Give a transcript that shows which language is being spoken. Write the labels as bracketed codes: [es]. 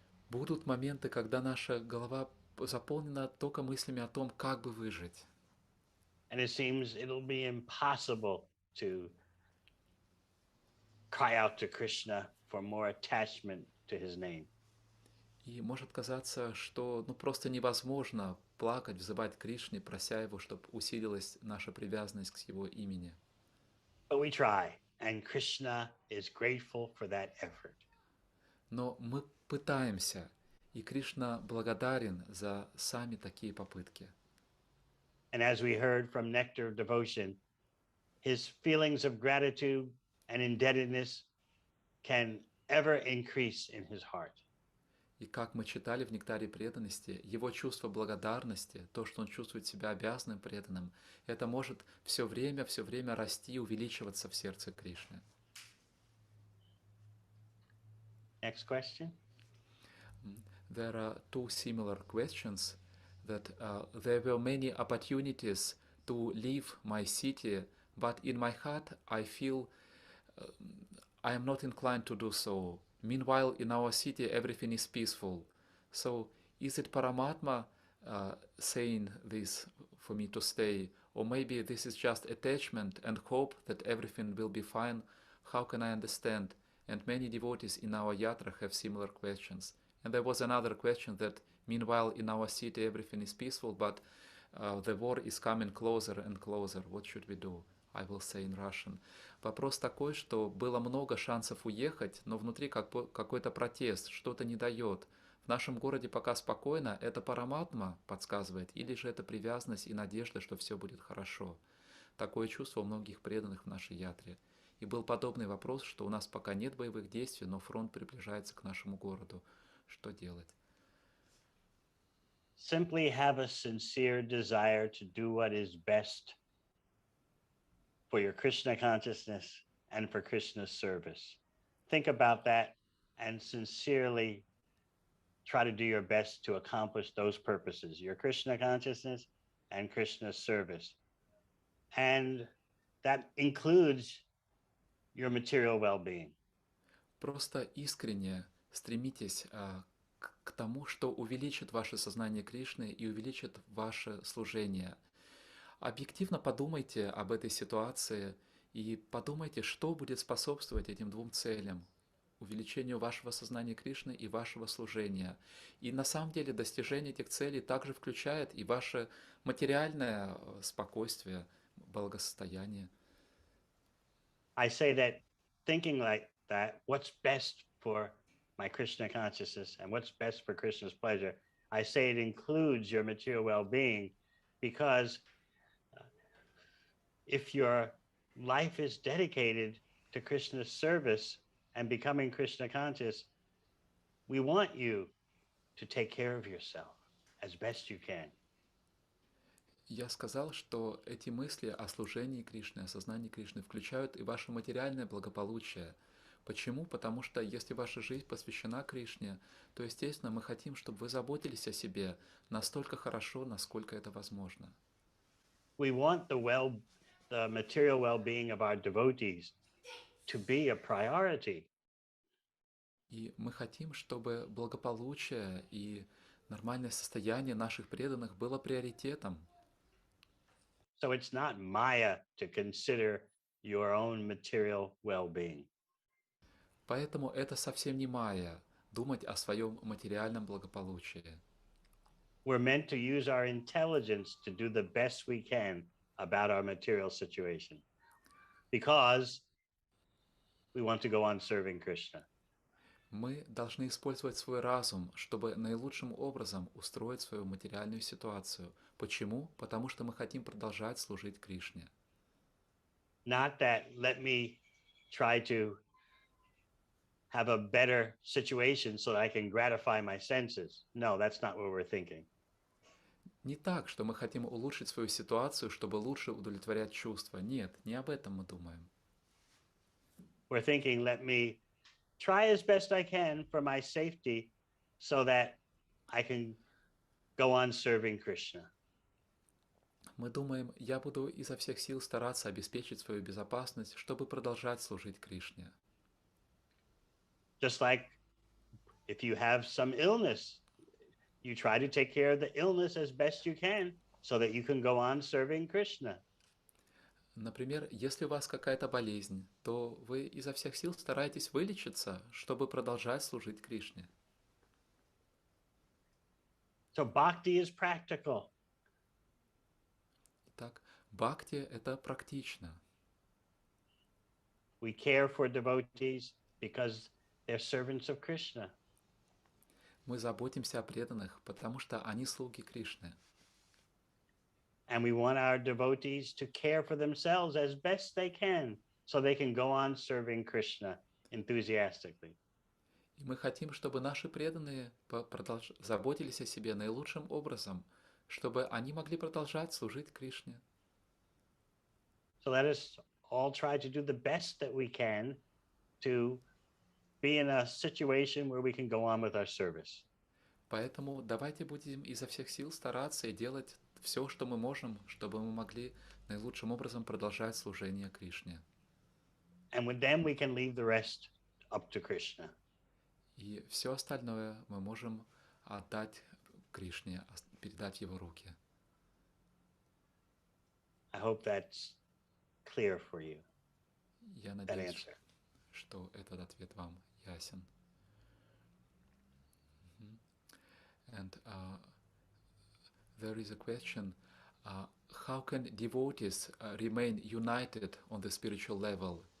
[ru] Будут моменты, когда наша голова заполнена только мыслями о том, как бы выжить. [en] And it seems it'll be impossible to cry out to Krishna for more attachment to his name. [ru] И может казаться, что просто невозможно плакать, взывать к Кришне, прося его, чтобы усилилась наша привязанность к его имени. [en] But we try, and Krishna is grateful for that effort. [ru] Но мы пытаемся, и Кришна благодарен за сами такие попытки. [en] And as we heard from Nectar of Devotion, his feelings of gratitude and indebtedness can ever increase in his heart. [ru] И как мы читали в «Нектаре преданности», его чувство благодарности, то, что он чувствует себя обязанным преданным, это может все время расти и увеличиваться в сердце Кришны. [en] Next question. There are two similar questions that there were many opportunities to leave my city, but in my heart I feel I am not inclined to do so. Meanwhile, in our city, everything is peaceful. So, is it Paramatma saying this for me to stay? Or maybe this is just attachment and hope that everything will be fine? How can I understand? And many devotees in our yatra have similar questions. And there was another question that, meanwhile, in our city, everything is peaceful, but the war is coming closer and closer. What should we do? I will say in Russian. [ru] Вопрос такой, что было много шансов уехать, но внутри какой-то протест, что-то не дает. В нашем городе пока спокойно, это параматма подсказывает, или же это привязанность и надежда, что все будет хорошо. Такое чувство у многих преданных в нашей ятре. И был подобный вопрос, что у нас пока нет боевых действий, но фронт приближается к нашему городу. Что делать? [en] Simply have a sincere desire to do what is best for your Krishna consciousness and for Krishna's service. Think about that and sincerely try to do your best to accomplish those purposes, your Krishna consciousness and Krishna service. And that includes your material well-being. [ru] Просто искренне стремитесь к тому, что увеличит ваше сознание Кришны и увеличит ваше служение. Объективно подумайте об этой ситуации и подумайте, что будет способствовать этим двум целям: увеличению вашего сознания Кришны и вашего служения. И на самом деле достижение этих целей также включает и ваше материальное спокойствие, благосостояние. [en] I say that thinking like that, what's best for my Krishna consciousness and what's best for Krishna's pleasure, I say it includes your material well-being, because if your life is dedicated to Krishna's service and becoming Krishna conscious, we want you to take care of yourself as best you can. [ru] Я сказал, что эти мысли о служении Кришны, о сознании Кришны включают и ваше материальное благополучие. Почему? Потому что если ваша жизнь посвящена Кришне, то, естественно, мы хотим, чтобы вы заботились о себе настолько хорошо, насколько это возможно. [en] We want the material well-being of our devotees to be a priority. [ru] И мы хотим, чтобы благополучие и нормальное состояние наших преданных было приоритетом. [en] So it's not Maya to consider your own material well-being. [ru] Поэтому это совсем не майя — думать о своем материальном благополучии. [en] We're meant to use our intelligence to do the best we can about our material situation, because we want to go on serving Krishna. [ru] Мы должны использовать свой разум, чтобы наилучшим образом устроить свою материальную ситуацию. Почему? Потому что мы хотим продолжать служить Кришне. [en] Not that let me try to have a better situation so that I can gratify my senses. No, that's not what we're thinking. [ru] Не так, что мы хотим улучшить свою ситуацию, чтобы лучше удовлетворять чувства. Нет, не об этом мы думаем. [en] We're thinking, let me try as best I can for my safety so that I can go on serving Krishna. [ru] Мы думаем, я буду изо всех сил стараться обеспечить свою безопасность, чтобы продолжать служить Кришне. [en] Just like if you have some illness, you try to take care of the illness as best you can so that you can go on serving Krishna. [ru] Например, если у вас какая-то болезнь, то вы изо всех сил стараетесь вылечиться, чтобы продолжать служить Кришне. [en] So bhakti is practical. [ru] Итак, бхакти — это практично. [en] We care for devotees because they're servants of Krishna. [ru] Мы заботимся о преданных, потому что они слуги Кришны. [en] And we want our devotees to care for themselves as best they can so they can go on serving Krishna enthusiastically. [ru] И мы хотим, чтобы наши преданные заботились о себе наилучшим образом, чтобы они могли продолжать служить Кришне. [en] So let us all try to do the best that we can to be in a situation where we can go on with our service. [ru] Поэтому давайте будем изо всех сил стараться и делать все, что мы можем, чтобы мы могли наилучшим образом продолжать служение Кришне. [en] And with them we can leave the rest up to Krishna. [ru] И все остальное мы можем отдать Кришне, передать в его руки. [en] I hope that's clear for you, [ru] Я [en] that [ru] надеюсь, [en] answer. [ru] что этот ответ вам ясен. [en] And there is a question, how can devotees remain united on the spiritual level?